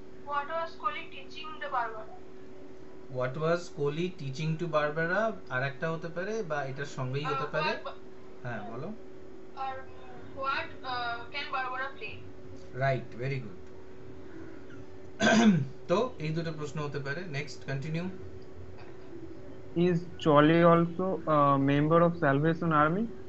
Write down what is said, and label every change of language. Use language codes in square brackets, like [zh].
[en] What was Coley teaching the Barbara? What was Coley teaching to Barbara? [bn] আর একটা হতে পারে, বা এটার সঙ্গেই হতে পারে। হ্যাঁ বলো। আর [en] what can Barbara play? Right, very good. [bn] তো এই দুটো প্রশ্ন হতে পারে। Next, continue. [en] Is Choli also a member of Salvation Army?